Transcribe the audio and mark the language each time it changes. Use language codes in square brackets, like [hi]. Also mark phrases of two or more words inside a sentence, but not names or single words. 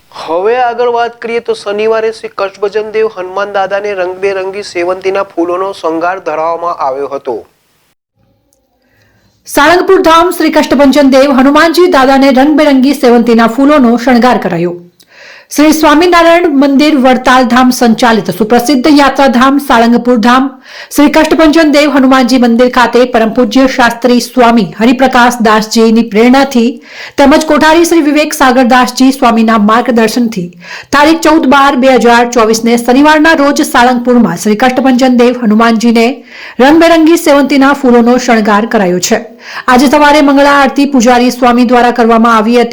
[gu] હવે આગળ વાત કરીએ તો શનિવારે શ્રી કષ્ટભંજન દેવ હનુમાન દાદાને રંગબેરંગી સેવંતીના ફૂલોનો શણગાર ધરાવવામાં આવ્યો હતો। સાળંગપુર ધામ શ્રી કષ્ટભંજન દેવ હનુમાનજી દાદાને રંગબેરંગી સેવંતીના ફૂલોનો શણગાર કરાયો। શ્રી સ્વામીનારાયણ મંદિર વડતાલ ધામ સંચાલિત સુપ્રસિદ્ધ યાત્રાધામ સાળંગપુર ધામ શ્રી કષ્ટભંજન દેવ હનુમાનજી મંદિર ખાતે પરમ પૂજ્ય શાસ્ત્રી સ્વામી હરિપ્રકાશ દાસજી ની પ્રેરણાથી તેમજ કોઠારી શ્રી વિવેક સાગરદાસજી સ્વામીના માર્ગદર્શનથી તારીખ 14/12/2024 ને શનિવારના રોજ સાળંગપુરમાં શ્રી કષ્ટભંજન દેવ હનુમાનજીને રંગબેરંગી સેવંતીના ફૂલોનો શણગાર કરાયો છે। આજે સવારે મંગળા આરતી પૂજારી સ્વામી દ્વારા કરવામાં આવી હતી।